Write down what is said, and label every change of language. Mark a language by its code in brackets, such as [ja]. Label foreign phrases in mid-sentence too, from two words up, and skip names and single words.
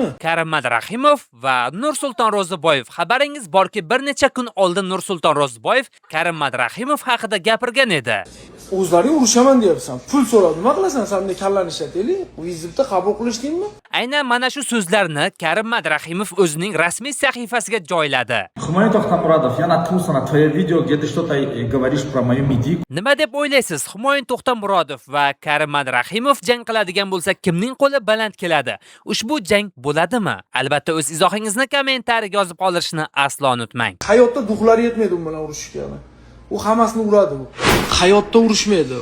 [uz] Karim Rahimov va Nursulton Ro'ziboyev. Xabaringiz borki, bir necha kun oldin Nursulton Ro'ziboyev Karim Rahimov haqida gapirgan edi. O'zlaring urushaman deyapsan. Pul so'rab nima qilasan? Senga kallani ishlataylik. Vizitda qabul qilishdingmi? Aynan mana shu so'zlarni Karim Rahimov o'zining rasmiy sahifasiga joyladi. Humoyun To'xtamurodov, [ru] я наткнулся на твое видео, где ты что-то говоришь про мою медику. [uz] Nima deb o'ylaysiz? Humoyun To'xtamurodov va Karim Rahimov jang qiladigan bo'lsa, kimning qo'li baland keladi? Ushbu jang bo'ladimi? Albatta o'z izohingizni kommentariyaga yozib qoldirishni aslo unutmang. Hayotda duxlari yetmaydi u bilan urushishga. U hammasini uradi u. Hayotda urushmaydi.